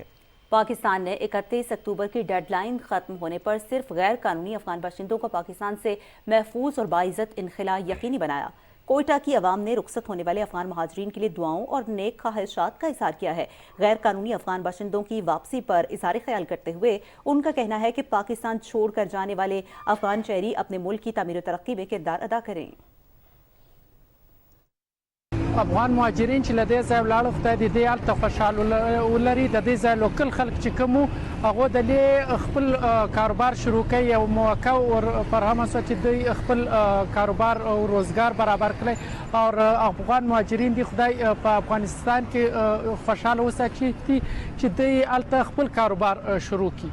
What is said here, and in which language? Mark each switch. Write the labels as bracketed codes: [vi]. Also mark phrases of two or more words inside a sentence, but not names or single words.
[ur] پاکستان نے 31 اکتوبر کی ڈیڈلائن ختم ہونے پر صرف غیر قانونی افغان باشندوں کو پاکستان سے محفوظ اور باعزت انخلا یقینی بنایا. کوئٹہ کی عوام نے رخصت ہونے والے افغان مہاجرین کے لیے دعاؤں اور نیک خواہشات کا اظہار کیا ہے. غیر قانونی افغان باشندوں کی واپسی پر اظہار خیال کرتے ہوئے ان کا کہنا ہے کہ پاکستان چھوڑ کر جانے والے افغان شہری اپنے ملک کی تعمیر ترقی میں کردار ادا کریں. [ps] افغان مهاجرین چې لدې ځای ولاړ خدای دې هلته خوشحال ولري. د دې ځای لوکل خلک چې کوم هغه د خپل کاروبار شروع کوي او موقع او فرهمه سو چې دوی خپل کاروبار او روزګار برابر کړي او افغان مهاجرین دي خدای په افغانستان کې خوشحال اوسه چې دوی هلته خپل کاروبار شروع کړي.